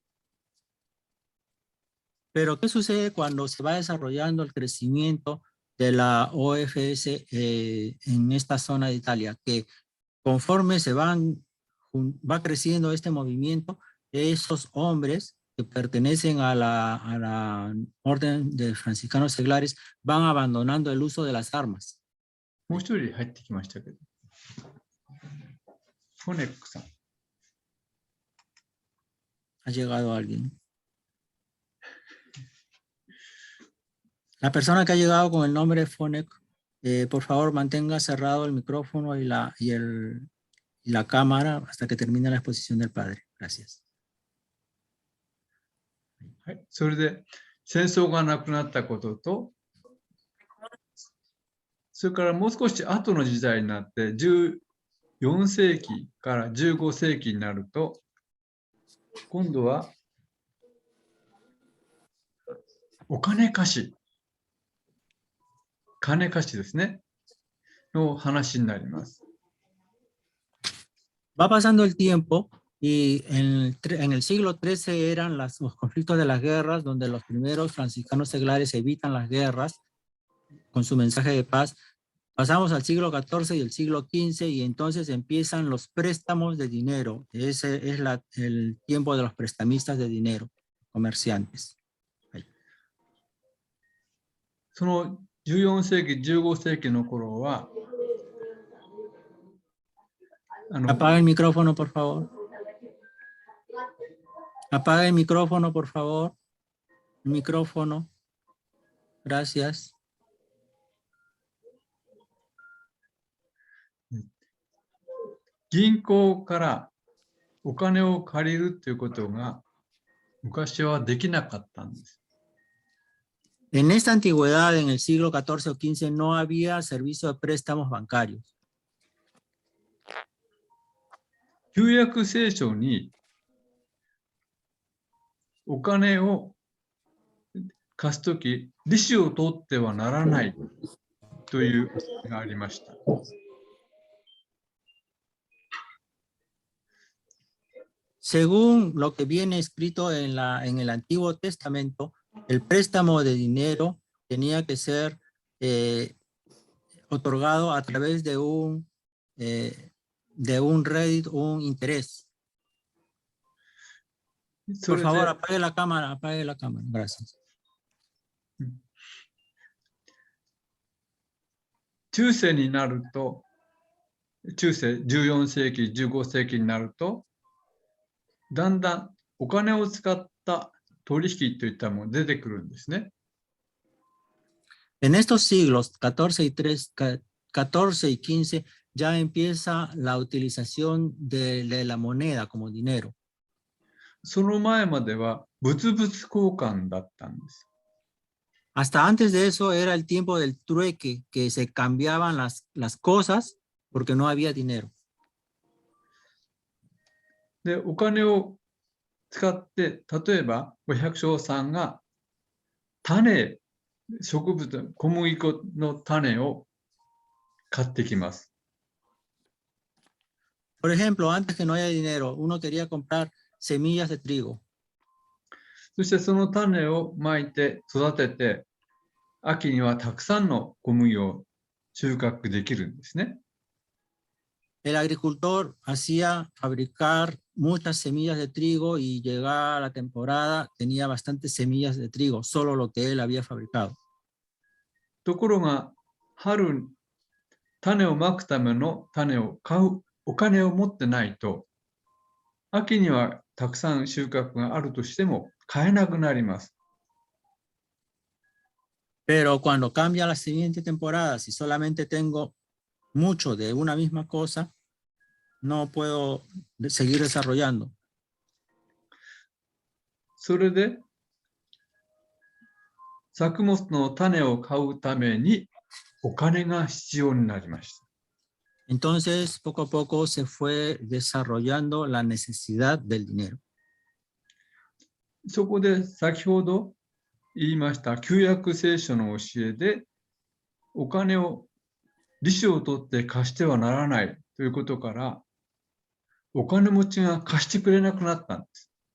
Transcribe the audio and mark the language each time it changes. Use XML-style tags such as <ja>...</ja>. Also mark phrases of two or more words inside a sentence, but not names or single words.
<es>Pero ¿qué sucede cuando se va desarrollando el crecimiento de la OFS en esta zona de Italia? Que conforme va creciendo este movimiento, esos hombres que pertenecen a la orden de franciscanos seglares van abandonando el uso de las armas.</es> <ja>もう一人入ってきましたけど。フォネックさん。</ja> <es>Ha llegado alguien. La persona que ha llegado con el nombre Fonek, por favor mantenga cerrado el micrófono y la cámara hasta que termine la exposición del padre. Gracias.</es> <ja>はい、それで戦争がなくなったことと、それからもう少し後の時代になって14世紀から15世紀になると、今度はお金貸し、金貸しですね、の話になります。</ja> <es>Va pasando el tiempo y en el siglo XIII eran los conflictos de las guerras, donde los primeros franciscanos seglares evitan las guerras con su mensaje de paz. Pasamos al siglo XIV y el siglo XV y entonces empiezan los préstamos de dinero. Ese es el tiempo de los prestamistas de dinero, comerciantes.</es> <ja>その14世紀、15世紀の頃は、</ja> <es>Apaga el micrófono, por favor. Apaga el micrófono, por favor. Micrófono. Gracias.</es> <ja>銀行からお金を借りるということが昔はできなかったんです。</ja> <es>En esta antigüedad, en el siglo XIV o XV, no había servicio de préstamos bancarios.</es> <ja>旧約聖書にお金を貸すとき、利子を取ってはならないというのがありました。</ja> <es>Según lo que viene escrito en el Antiguo Testamento, el préstamo de dinero tenía que ser otorgado a través de un rédito, un interés. Por favor, apague la cámara, gracias.</es> <ja>中世になると、中世14世紀、15世紀になると、だんだんお金を使った取引といったものが出てくるんですね。</ja> <es>En estos siglos 14 y 15 ya empieza la utilización de la moneda como dinero.</es> <ja>その前までは物々交換だったんです。</ja> <es>Hasta antes de eso era el tiempo del trueque, que se cambiaban las cosas porque no había dinero.</es> <ja>で、お金を使って、例えば、お百姓さんが種、植物、小麦粉の種を買ってきます。</ja> <es>Por ejemplo, antes que no haya dinero, uno quería comprar semillas de trigo.</es> <ja>そしてその種をまいて育てて、秋にはたくさんの小麦を収穫できるんですね。</ja> <es>El agricultor hacía fabricar muchas semillas de trigo y llegaba la temporada, tenía bastantes semillas de trigo, solo lo que él había fabricado.</es> <ja>ところが、春、種をまくための種を買うお金を持ってないと、秋にはたくさん収穫があるとしても買えなくなります。</ja> <es>Pero cuando cambia la siguiente temporada, si solamente tengo mucho de una misma cosa, no puedo seguir desarrollando.</es> <ja>それで、作物の種を買うためにお金が必要になりました。</ja> <es>Entonces, poco a poco se fue desarrollando la necesidad del dinero.</es> <ja>そこで先ほど言いました旧約聖書の教えで、お金を利子を取って貸してはならないということから、お金持ちが貸してくれなくなったんです。</ja>